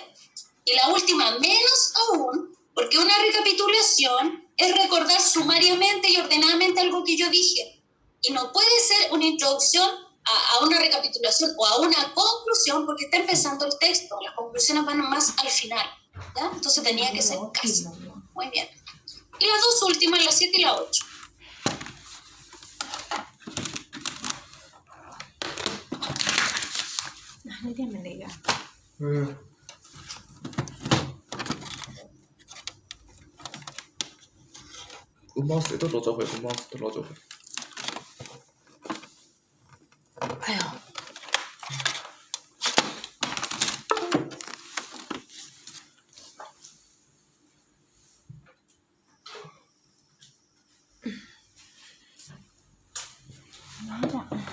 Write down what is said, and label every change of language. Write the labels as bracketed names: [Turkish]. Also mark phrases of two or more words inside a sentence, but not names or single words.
[Spanish] Y la última, menos aún, porque una recapitulación es recordar sumariamente y ordenadamente algo que yo dije. Y no puede ser una introducción a una recapitulación o a una conclusión porque está empezando el texto. Las conclusiones van más al final, ¿ya? Entonces tenía que ser casi. Muy bien. Y las dos últimas, la 7 y la 8. [Vietnamese] Nói thêm mình đi à? [Korean] 마우스 또 넣어줘봐요 마우스 또 넣어줘봐요 아유. 맞아.